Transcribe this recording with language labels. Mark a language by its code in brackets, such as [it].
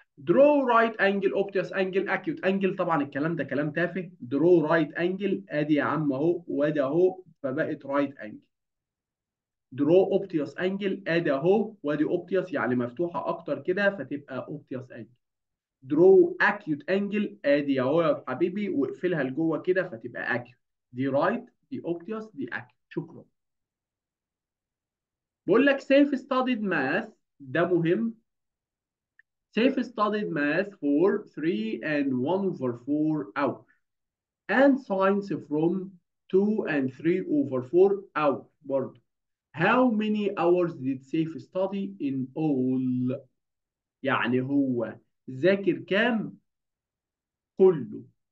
[en] draw right angle obtuse angle acute angle، [ar] طبعا الكلام ده كلام تافه. [en] draw right angle [ar] ادي يا عم اهو وادي اهو فبقت right angle. [en] draw obtuse angle [ar] ادي اهو وادي obtuse يعني مفتوحة اكتر كده فتبقى obtuse angle. [en] draw acute angle [ar] ادي اهو يا حبيبي واقفلها لجوه كده فتبقى acute. دي right دي obtuse دي acute. شكرا. بقول لك [en] safe studied math، [ar] ده مهم. [en] safe studied math for 3 and 1 over 4 hours and science from 2 and 3 over 4 hours برضه. how many hours did safe study in all؟ [ar] يعني هو ذاكر كام كله.